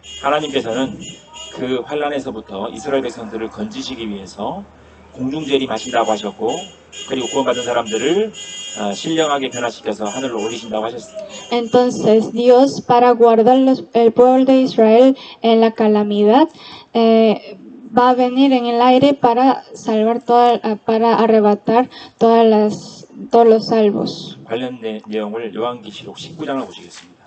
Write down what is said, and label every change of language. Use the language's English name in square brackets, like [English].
[Korean] 하나님께서는 그 환란에서부터 이스라엘 백성들을 건지시기 위해서 공중 재림하신다고 하셨고, 그리고 구원받은 사람들을 신령하게 변화시켜서 하늘로 올리신다고 하셨습니다. [Spanish] Entonces Dios, para guardar el pueblo de Israel en la calamidad, va a venir en el aire para salvar para arrebatar todos los salvos. [Korean] 관련 내용을 요한계시록 19장을 보시겠습니다.